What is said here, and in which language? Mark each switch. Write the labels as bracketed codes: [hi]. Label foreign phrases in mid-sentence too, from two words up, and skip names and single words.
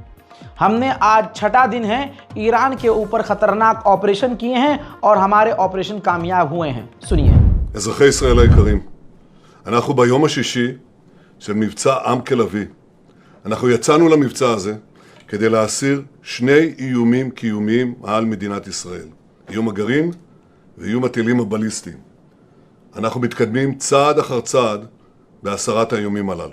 [hi] हमने आज छठा दिन है ईरान के ऊपर खतरनाक ऑपरेशन किए हैं और हमारे ऑपरेशन कामयाब हुए हैं। सुनिए। [he] אזרחי ישראל היקרים, אנחנו ביום השישי של מבצע עם כלביא. אנחנו יצאנו למבצע הזה כדי להסיר שני איומים קיומיים על מדינת ישראל. איום הגרעין ואיום הטילים הבליסטיים. אנחנו מתקדמים צעד אחר צעד בהסרת האיומים הללו.